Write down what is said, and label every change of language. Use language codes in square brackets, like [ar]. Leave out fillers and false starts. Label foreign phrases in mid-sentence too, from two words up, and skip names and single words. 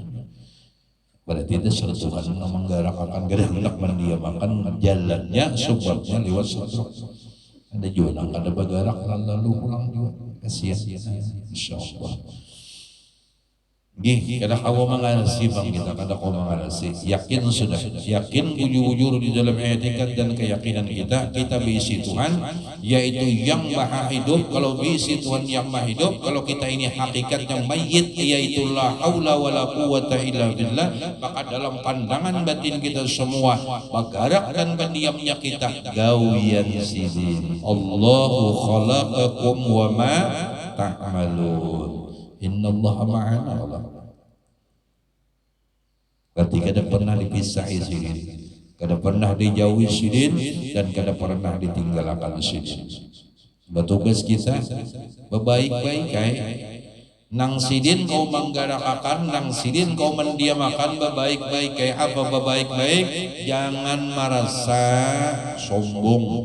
[bjn] Berarti itu serta Tuhan nang menggarakakan kada hendak mendiamkan jalannya sebabnya lewat stroke. Ada juga nang kada bergerak lalu pulang juga. Kasihan, insyaallah. Gih, kada kawa mengarasi bang kita, kada kawa mengarasi. Yakin sudah, yakin wujud-wujud di dalam etikat dan keyakinan kita berisi Tuhan, yaitu yang Maha Hidup. Kalau berisi Tuhan yang Maha Hidup, kalau kita ini hakikat yang mayit, yaitu [ar] لا حول ولا قوة إلا بالله, [bjn] maka dalam pandangan batin kita semua, bagarak dan pendiamnya kita gawian sidin. [ar] الله خلقكم وما تعملون. إن الله معنا الله. [bjn] Berarti kada pernah dipisahi sidin, kada pernah dijauhi sidin, dan kada pernah ditinggalkan sidin. Bertugas kita berbaik-baik nang sidin kau menggarakakan, nang sidin kau mendiamakan, berbaik-baik apa berbaik-baik, jangan merasa sombong.